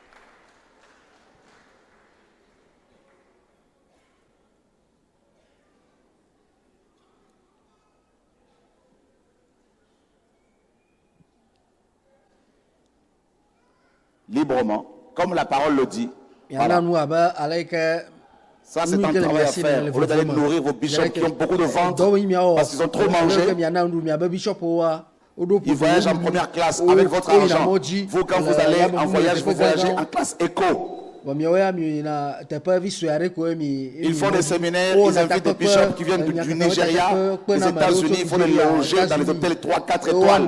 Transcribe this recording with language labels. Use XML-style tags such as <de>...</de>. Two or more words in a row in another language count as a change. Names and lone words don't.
<fr>Librement, comme la parole le dit.</fr> <ee>Miana</ee> <fr>Voilà.</fr> <ee>nu abe aleke.</ee> <fr>Ça, c'est un travail à faire. Au lieu d'aller nourrir vos bishops qui ont beaucoup de ventre parce qu'ils ont trop mangé. Ils voyagent en première classe avec votre argent. Vous, quand vous allez en voyage, vous voyagez en classe éco. Ils font des séminaires, ils invitent des bishops qui viennent du Nigeria, des États-Unis, il faut les loger dans les hôtels 3-4 étoiles.</fr>